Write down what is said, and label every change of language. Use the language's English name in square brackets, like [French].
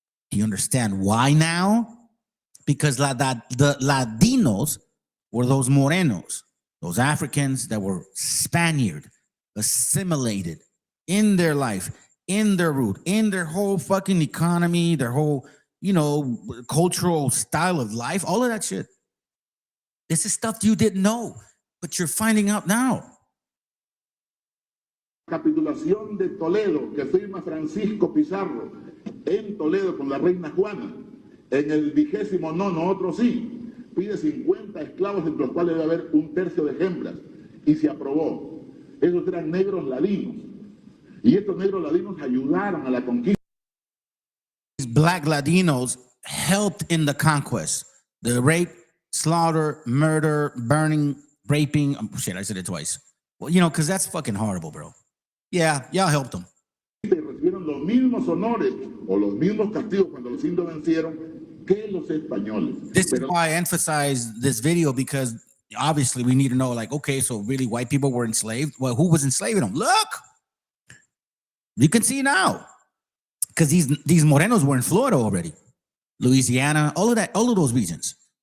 [English] Do you understand why now? Because the Ladinos were those Morenos, those Africans that were Spaniard, assimilated in their life, in their root, in their whole fucking economy, their whole, you know, cultural style of life, all of that shit. This is stuff you didn't know, but you're finding out now. [Spanish] Capitulación de Toledo que firma Francisco Pizarro en Toledo con la reina Juana en el 29, otro sí, pide 50 esclavos entre los cuales debe haber un tercio de hembras y se aprobó. Esos eran negros ladinos y estos negros ladinos ayudaron a la conquista. [English] These black Ladinos helped in the conquest, the rape, slaughter, murder, burning, raping. Shit, I said it twice. Well, you know, because that's fucking horrible, bro. Yeah, y'all helped them. [Spanish] Recibieron los mismos honores o los mismos castigos cuando los indios vencieron que los españoles. [English] This is why I emphasize this video, because obviously we need to know, like, okay, so really white people were enslaved. Well, who was enslaving them? Look, You can see now. Because these Morenos were in Florida already. Louisiana, all of those regions.